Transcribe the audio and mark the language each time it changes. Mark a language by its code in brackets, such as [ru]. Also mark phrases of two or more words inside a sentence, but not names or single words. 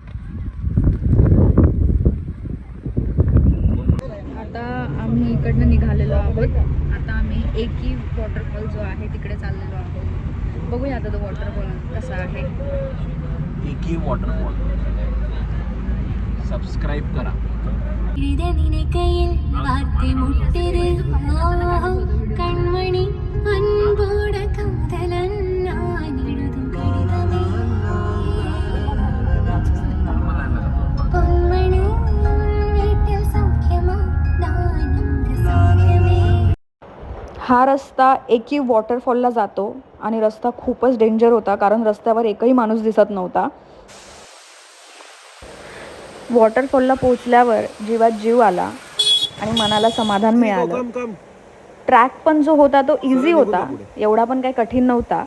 [mr] आता आम्ही इकडनं निघालेलो आहोत. आता आम्ही एकी वॉटरफॉल जो आहे तिकडे चाललेलो आहोत. बघूया आता तो वॉटरफॉल कसा आहे. एकी वॉटरफॉल सबस्क्राईब करा. [ta] கண்மணி அன்போட காதலன்னா நிடுதும் பொன்மணி வீட்டில் சௌக்கியமா தானந்த சௌக்கியமே. [mr] हा रस्ता एकी वॉटरफॉलला जातो आणि रस्ता खूपच डेंजर होता कारण रस्त्यावर एकही माणूस दिसत नव्हता. वॉटरफॉलला पोहोचल्यावर जीवात जीव आला आणि मनाला समाधान मिळालं. ट्रॅक पण जो होता तो इझी होता, एवढा पण काही कठीण नव्हता.